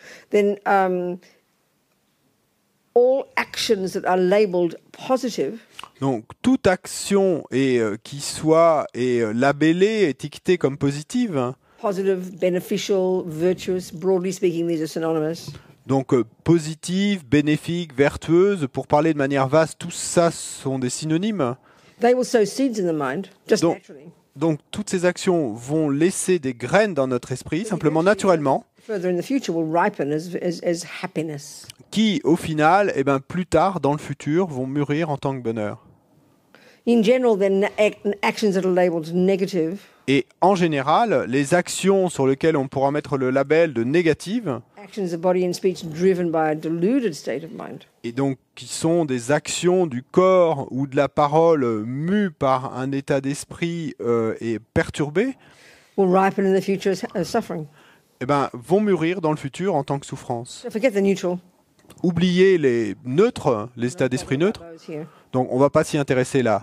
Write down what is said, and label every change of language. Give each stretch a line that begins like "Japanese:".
English: then all actions that are labeled positive,
French: donc toute action qui soit labellée, étiquetée comme positive,
English: positive, beneficial, virtuous, broadly speaking, these are synonymous.
French: Donc positive, bénéfique, vertueuse, pour parler de manière vaste, tout ça sont des synonymes.
English: They will sow seeds in the mind, just naturally.
French: Donc toutes ces actions vont laisser des graines dans notre esprit, simplement naturellement,
English: further in the future will ripen as happiness.
French: Qui, au final, plus tard, dans le futur, vont mûrir en tant que bonheur.
English: In general, then, actions that are labeled negative.
French: Et en général, les actions sur lesquelles on pourra mettre le label de négative,
English: actions of body and speech driven by a deluded state of mind.
French: Et donc qui sont des actions du corps ou de la parole mues par un état d'esprit et perturbé,
English: will ripen in the future as suffering.
French: Vont mûrir dans le futur en tant que souffrance.
English: So forget the neutral.
French: Oubliez les neutres, les états d'esprit neutres. Donc on ne va pas s'y intéresser là.